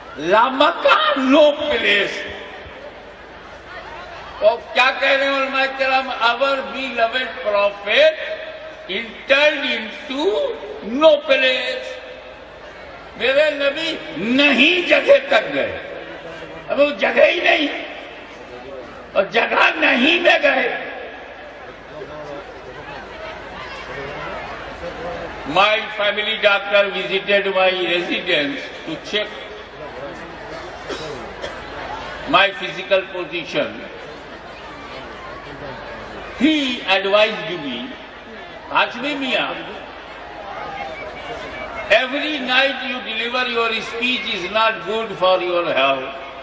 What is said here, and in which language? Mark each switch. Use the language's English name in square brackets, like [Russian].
[English] لامکان no place. [Urdu] اور کیا کہہ رہے ہیں علماء کرام؟ [English] our beloved prophet entered into no place. [Urdu] میرے نبی نہیں جگہ تک گئے. اب وہ جگہ ہی نہیں اور جگہ نہیں میں گئے. [English] My family doctor visited my residence to check my physical position. He advised me, Hashmi Miya, every night you deliver your speech is not good for your health.